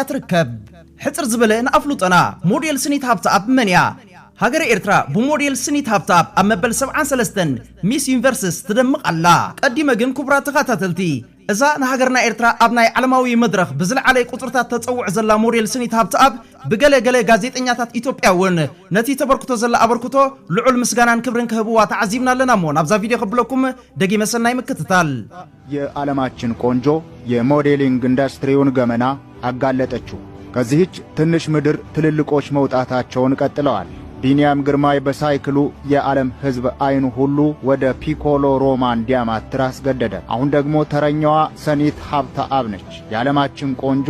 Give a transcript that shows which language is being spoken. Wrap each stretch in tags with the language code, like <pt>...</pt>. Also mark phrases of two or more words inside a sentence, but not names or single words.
<ti>ትርከብ ሕፅር ዝበለ ንኣፍሉጠና ሞዴል ስኒት ሃብተኣብ መን እያ ሃገር ኤርትራ ብሞዴል ስኒት ሃብተኣብ ኣብ መበል 73 ሚስ ዩኒቨርስስ ትደምቕ ኣላ ቀዲመ ግን ክቡራት ተኸታተልቲ እዛ ንሃገርና ኤርትራ ኣብ ናይ ዓለማዊ መድረኽ ብዝለዓለ ቁጽርታት ተጸውዕ ዘላ ሞዴል ስኒት ሃብተኣብ ብገለ ጋዜጠኛታት ኢትዮጵያ እውን ነቲ ተበርክቶ ዘላ ኣበርክቶ ልዑል ምስጋናን ክብርን ክህብዋ ተዓዚብና ኣለና እሞ ናብዛ ቪድዮ ክብለኩም ደጊመ ሰናይ ምክትታል</ti> <am>የዓለማችን ቆንጆ የሞዴሊንግ ኢንዱስትሪውን ገመና አጋለጠችው ከዚህች ትንሽ ምድር ትልልቆች መውጣታቸውን ቀጥለዋል ቢኒያም ግርማይ በሳይክሉ የዓለም ሕዝብ አይኑ ሁሉ ወደ ፒኮሎ ሮማ እንዲያማትር አስገደደ አሁን ደግሞ ተረኛዋ ስኒት ሃብተኣብ ነች የዓለማችን ቆንጆ</am>